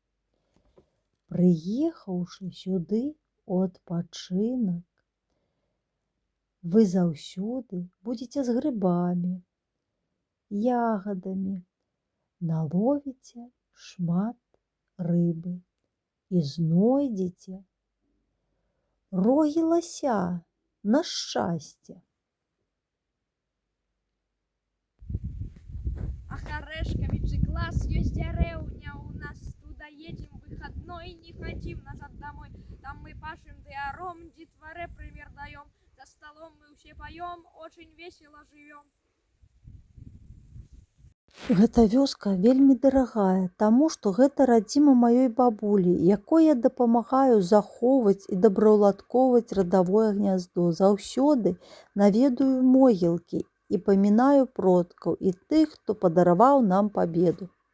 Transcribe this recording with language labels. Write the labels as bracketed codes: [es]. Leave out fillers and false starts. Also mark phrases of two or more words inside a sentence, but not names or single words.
[be] Прыехаўшы сюды у адпачынак, вы заўсёды будзеце з грыбамі, ягадамі, наловіце шмат рыбы і знойдзеце рогі лася на шчасце. [ru] Ах, Арэшкавічы, клас, ёсць дзярэўня у нас, туда едем выходной, не хотим назад домой. Там мы пашем дыаром, детворе пример даем, за столом мы все поем, очень весело живем. [be] Гэта вёска вельмі дарагая, таму што гэта радзіма маёй бабулі, якой я дапамагаю захоўваць і добраўладкоўваць радавое гняздо. Заўсёды наведаю могілкі і памінаю продкаў і тых, хто падараваў нам пабеду.